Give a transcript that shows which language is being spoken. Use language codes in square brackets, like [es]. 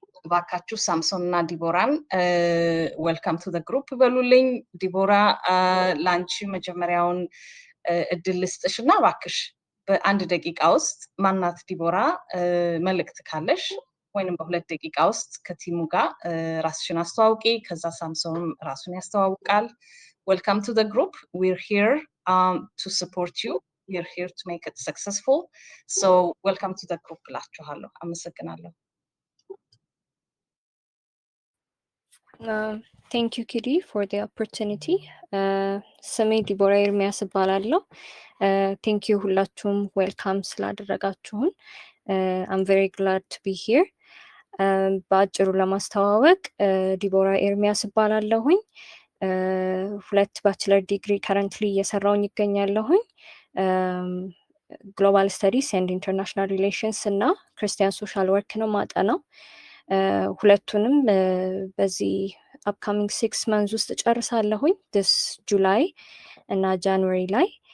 [am] ባካችሁ ሳምሶን እና ዲቦራን ዌልካም ቱ ዘ ግሩፕ በሉልኝ። ዲቦራ ላንቺ መጀመሪያውን እድል ልስጥሽ እና ባክሽ በ1 ደቂቃ ውስጥ ማናት ዲቦራ መልእክት ካለሽ ወይንም በ2 ደቂቃ ውስጥ ከቲሙ ጋር ራስሽን አስተዋውቂ። ከዛ ሳምሶን ራሱን ያስተዋውቃል። [en] Welcome to the group. We're here to support you. We're here to make it successful. So welcome to the group [am] ብላችኋለሁ። አመሰግናለሁ። [en] Thank you Kiri for the opportunity. [am] ስሜ ዲቦራ ኤርሚያስ እባላለሁ። [en] Thank you [am] ሁላችሁም ዌልካም ስላደረጋችሁን። [en] I'm very glad to be here. [am] በአጭሩ ለማስተዋወቅ ዲቦራ ኤርሚያስ እባላለሁኝ። 2 ባችለር ዲግሪ ከረንትሊ እየሰራውኝ ይገኛለሁኝ። ግሎባል ስተዲስ ኤንድ ኢንተርናሽናል ሪሌሽንስ እና ክርስቲያን ሶሻል ወርክ ነው ማጠናው። ሁለቱንም በዚህ አፕካሚንግ 6 መንዝ ውስጥ ጨርሳለሁኝ። this ጁላይ እና ጃንዋሪ ላይ